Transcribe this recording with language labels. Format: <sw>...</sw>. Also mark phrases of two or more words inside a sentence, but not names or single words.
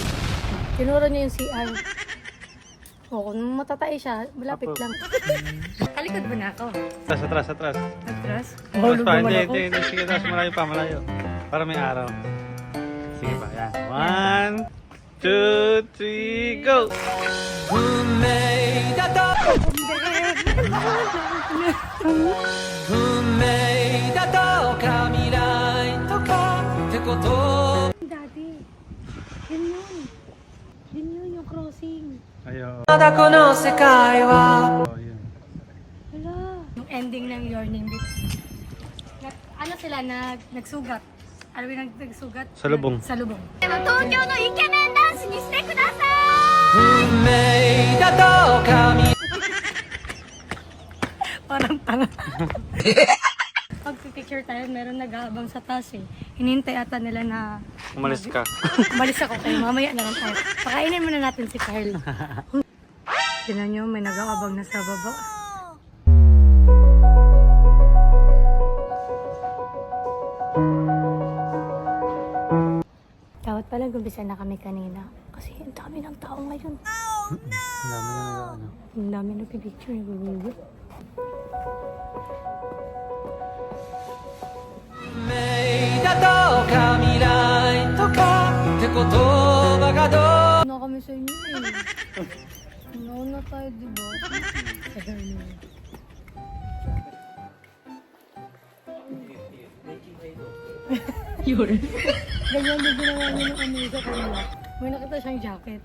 <tl>Tinuro niya yung CR. O, kung matatae siya, malapit lang. Kalikod ba na ako? Atras. Atras? Atras pa, hindi. Sige, atras, malayo. Para may araw. Sige pa, yan. 1, 2, 3, go!</tl> <ja>運命だと運命だとか未来とかってこと</ja> <tl>Daddy, yun yung crossing. Ayaw.</tl> <ja>まだこの世界は</ja> <tl>Oh, yun. Hala. Yung ending ng Your Name dito. Ano sila, nagsugat. Ano yung nagsugat? Salubong. Salubong.</tl> <ja>運命だとか未</ja> <tl>Parang tanga. Pag picture tayo, meron nag-aabang sa taas eh. Hinintay ata nila na Umalis ka. umalis ako kayo. Mamaya na lang tayo. Pakainin muna natin si Carl. Tignan nyo, may nag-aabang na sa baba. Dapat pala gumpisa na kami kanina. Kasi ang dami ng tao ngayon. Ang dami na pipicture. Nagugulo.</tl> <ja>運命だとか未来とか葉がどう</ja> <tl>Na kami sa inyo eh. Nauna tayo, di ba? Yun. Ganyan din ginawa niya ng amiga kanila. May nakita siyang jacket.</tl>